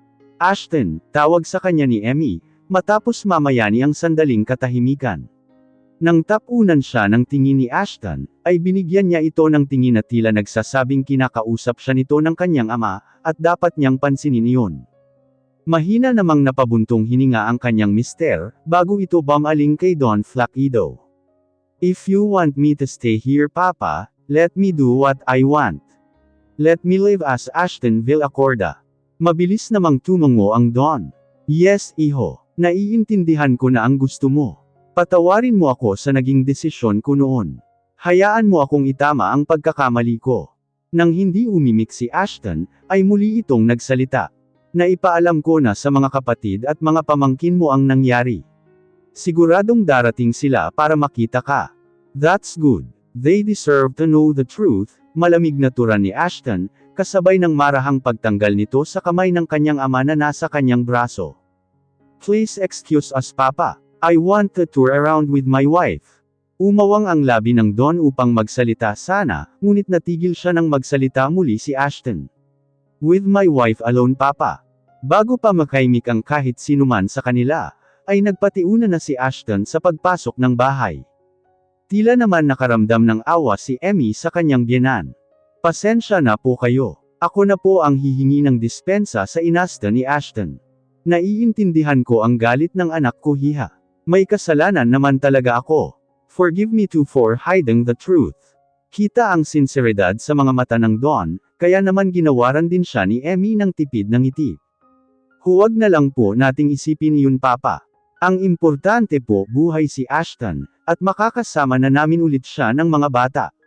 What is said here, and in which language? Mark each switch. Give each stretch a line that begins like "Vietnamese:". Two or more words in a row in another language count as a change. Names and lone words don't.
Filipino: Ashton, tawag sa kanya ni Emmy, matapos mamayani ang sandaling katahimikan. Nang tapunan siya ng tingin ni Ashton, ay binigyan niya ito ng tingin na tila nagsasabing kinakausap siya nito ng kanyang ama, at dapat niyang pansinin iyon. Mahina namang napabuntong hininga ang kanyang mister, bago ito bumaling kay Don Flaquido.
English: If you want me to stay here Papa, let me do what I want. Let me live as Ashton Villacorda.
Filipino: Mabilis namang tumungo ang Don. Yes iho, naiintindihan ko na ang gusto mo. Patawarin mo ako sa naging desisyon ko noon. Hayaan mo akong itama ang pagkakamali ko. Nang hindi umimik si Ashton, ay muli itong nagsalita. Naipaalam ko na sa mga kapatid at mga pamangkin mo ang nangyari. Siguradong darating sila para makita ka.
English: That's good. They deserve to know the truth,
Filipino: malamig na tura ni Ashton, kasabay ng marahang pagtanggal nito sa kamay ng kanyang ama na nasa kanyang braso.
English: Please excuse us Papa. I want to tour around with my wife.
Filipino: Umawang ang labi ng Don upang magsalita sana, ngunit natigil siya nang magsalita muli si Ashton.
English: With my wife alone Papa.
Filipino: Bago pa makaimik ang kahit sinuman sa kanila, ay nagpatiuna na si Ashton sa pagpasok ng bahay. Tila naman nakaramdam ng awa si Emmy sa kanyang biyenan. Pasensya na po kayo. Ako na po ang hihingi ng dispensa sa inasta ni Ashton. Naiintindihan ko ang galit ng anak ko hiha. May kasalanan naman talaga ako.
English: Forgive me too for hiding the truth.
Filipino: Kita ang sinseridad sa mga mata ng Don, kaya naman ginawaran din siya ni Emmy ng tipid ng ngiti. Huwag na lang po nating isipin yun Papa. Ang importante po buhay si Ashton, at makakasama na namin ulit siya ng mga bata.